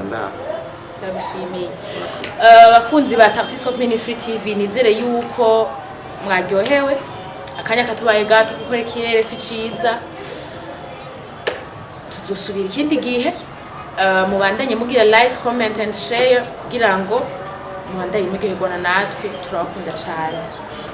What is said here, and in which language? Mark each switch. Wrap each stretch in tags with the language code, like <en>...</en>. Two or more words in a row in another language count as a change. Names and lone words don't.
<rn>ndagushimiye bakunzi ba Tarsiso Ministry TV nizere yuko mwaryohewe akanya katubaye gato kuko ikirere si ciza tuzosubira ikindi gihe mubandanye mugira</rn> <en>like comment and share</en> <rn>kugira ngo mubandanye mugirwana natwe turabakunda cyane</rn>